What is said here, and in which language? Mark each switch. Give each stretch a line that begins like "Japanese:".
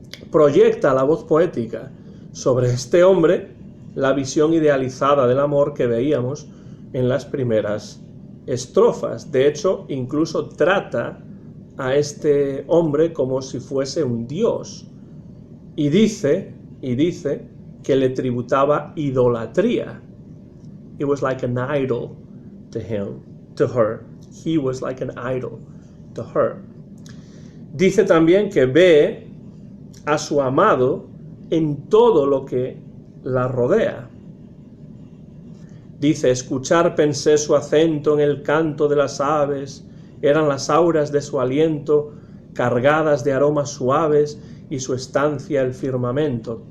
Spanish: Proyecta la voz poética sobre este hombre la visión idealizada del amor que veíamos en las primeras estrofas. De hecho, incluso trata a este hombre como si fuese un dios, y dice que le tributaba idolatría.
English: It was like an idol to him, to her. He was like an idol to her.
Spanish: Dice también que ve a su amado en todo lo que la rodea. Dice: escuchar pensé su acento en el canto de las aves, eran las auras de su aliento cargadas de aromas suaves y su estancia el firmamento.